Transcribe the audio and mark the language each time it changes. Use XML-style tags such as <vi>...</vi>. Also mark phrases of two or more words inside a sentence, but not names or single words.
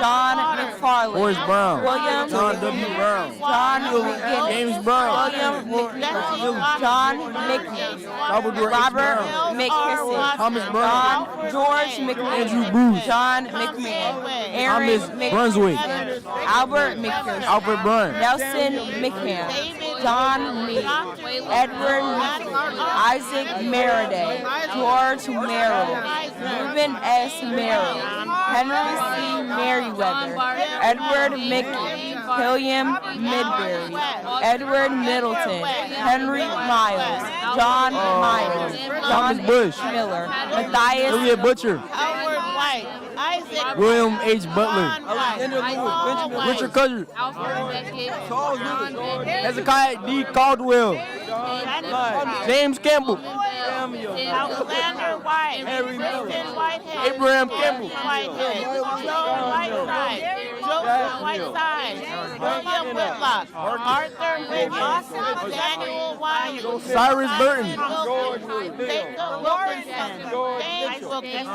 <en>John McFarland. Forrest Brown. William John W. Brown. John McGinnis. James Brown. William McNeil. John McNeil. Robert McKisson. Thomas Brown. John George McMahon. Andrew Booth. John McMahon. Aaron Thomas Brunswick. Albert McPherson. Albert Bryan. Nelson McCann. John Lee. Edward Isaac Maraday. George Merrill. Reuben S. Merrill. Henry C. Merriweather. Edward Mickey. William Midbury. Edward Middleton. Henry Miles. John Miles. John Bush. H. Miller. Matthias Elliot Butcher. Howard White. Isaac William H. Butler. Richard Custer. Hezekiah D. Caldwell. James Campbell. Alexander White. Kristen Whitehead. Abraham Campbell. Whitehead. Joe Whiteside. Joseph Whiteside. William Whitlock. Arthur Wiggins. Daniel White. Cyrus Burton. Jacob Wilkinson. James Wilkinson.</en>